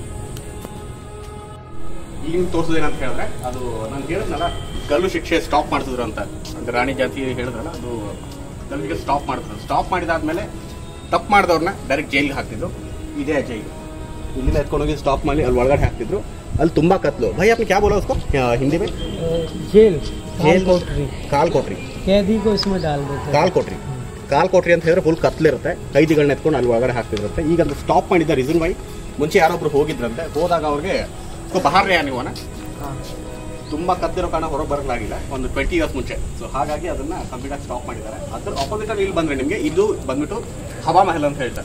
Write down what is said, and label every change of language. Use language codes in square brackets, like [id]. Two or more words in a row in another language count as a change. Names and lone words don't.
[kn] ಈಗ ತೋರಿಸೋದೇನಂತ ಹೇಳಿದ್ರೆ, ಅದು ನಾನು ಹೇಳಿದ್ನಲ್ಲ ಗಲ್ಲು ಶಿಕ್ಷೆ ಸ್ಟಾಪ್ ಮಾಡ್ತಿದ್ರು ಅಂತ, ಅಂದ್ರೆ ರಾಣಿ ಜಾತಿ ಹೇಳಿದ್ರಲ್ಲ, ಅದು ಗಲ್ಲಿಗೆ ಸ್ಟಾಪ್ ಮಾಡ್ತಿದ್ರು. ಸ್ಟಾಪ್ ಮಾಡಿದಾದ್ಮೇಲೆ ತಪ್ಪು ಮಾಡಿದವ್ರನ್ನ ಡೈರೆಕ್ಟ್ ಜೈಲಿಗೆ ಹಾಕ್ತಿದ್ರು. ಇದೇ ಜೈಲು, ಇಲ್ಲಿಂದ ಎತ್ಕೊಂಡೋಗಿ ಸ್ಟಾಪ್ ಮಾಡಿ ಅಲ್ಲಿ ಒಳಗಡೆ ಹಾಕ್ತಿದ್ರು. ಅಲ್ಲಿ ತುಂಬಾ ಕತ್ಲು. [hi] ಭೈ आपने क्या बोला उसको हिंदी में? जेल [kn] ಕಾಲ್ ಕೊಟ್ರಿ, [hi] कैदी को इसमें डाल देते. [kn] ಕಾಲ್ ಕೊಟ್ರಿ ಅಂತ ಹೇಳಿದ್ರೆ ಫುಲ್ ಕತ್ಲಿರುತ್ತೆ. ಕೈದಿಗಳನ್ನ ಎತ್ಕೊಂಡು ಅಲ್ಲಿ ಒಳಗಡೆ ಹಾಕ್ತಿದ್ರಂತೆ. ಈಗ ಅದು ಸ್ಟಾಪ್ ಮಾಡಿದ ರೀಸನ್ ವೈ, ಮುಂಚೆ ಯಾರೊಬ್ರು ಹೋಗಿದ್ರಂತೆ, ಹೋದಾಗ ಅವ್ರಿಗೆ ಬಹಾರ್ರೆ ನೀವನ ತುಂಬಾ ಕತ್ತಿರೋ ಕಾರಣ ಹೊರಗೆ ಬರಲಾಗಿಲ್ಲ ಒಂದು 20 years ಮುಂಚೆ. ಸೊ ಹಾಗಾಗಿ ಅದನ್ನ ಕಂಪ್ಲೀಟ್ ಆಗಿ ಸ್ಟಾಪ್ ಮಾಡಿದ್ದಾರೆ. ಅದ್ರ ಆಪೋಸಿಟ್ ಅಲ್ಲಿ ಇಲ್ಲಿ ಬಂದ್ರೆ ನಿಮಗೆ ಇದು ಬಂದ್ಬಿಟ್ಟು ಹವಾ ಮಹಲ್ ಅಂತ ಹೇಳ್ತಾರೆ.